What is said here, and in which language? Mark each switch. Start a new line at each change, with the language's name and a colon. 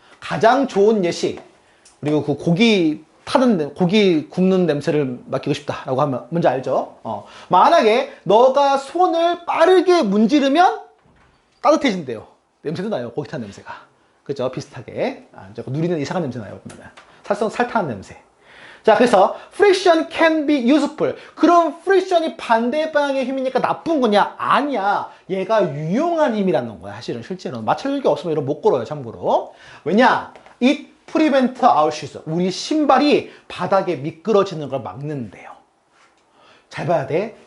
Korean: 가장 좋은 예시. 그리고 그 고기 굽는 냄새를 맡기고 싶다라고 하면 뭔지 알죠? 만약에 너가 손을 빠르게 문지르면 따뜻해진대요. 냄새도 나요. 고기 탄 냄새가. 그죠? 비슷하게. 누리는 이상한 냄새 나요. 살타는 냄새. 자, 그래서
English: friction can be useful.
Korean: 그럼 friction이 반대 방향의 힘이니까 나쁜 거냐? 아니야. 얘가 유용한 힘이라는 거야. 사실은 실제로는. 마찰력이 없으면 이런 못 걸어요. 참고로. 왜냐?
English: It prevent our shoes.
Korean: 우리 신발이 바닥에 미끄러지는 걸 막는데요. 잘 봐야 돼.